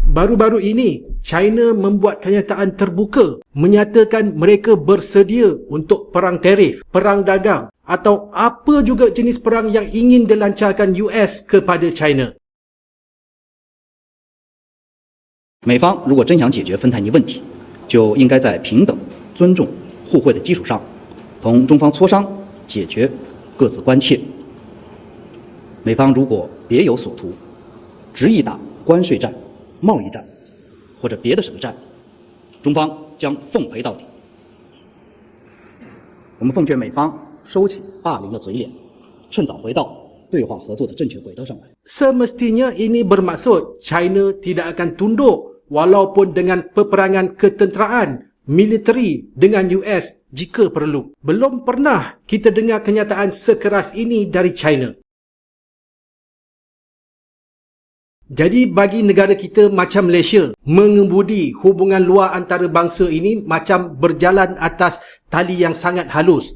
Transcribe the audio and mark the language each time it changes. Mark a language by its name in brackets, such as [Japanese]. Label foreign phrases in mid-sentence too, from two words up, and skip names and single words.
[Malay] Baru-baru ini, China membuat kenyataan terbuka menyatakan mereka bersedia untuk perang tarif, perang dagang atau apa juga jenis perang yang ingin dilancarkan US kepada China. [Chinese] 美方如果真想解决芬太尼问题，就应该在平等、尊重、互惠的基础上，同中方磋商解决各自关切。美方如果别有所图，执意打关税战、贸易战或者别的什么战，中方将奉陪到底。我们奉劝美方收起霸凌的嘴脸，趁早回到对话合作的正确轨道上来。 [Malay] Semestinya ini bermaksud China tidak akan tunduk walaupun dengan peperangan ketenteraan militeri dengan US jika perlu. Belum pernah kita dengar kenyataan sekeras ini dari China. Jadi bagi negara kita macam Malaysia, mengemudi hubungan luar antarabangsa ini macam berjalan atas tali yang sangat halus.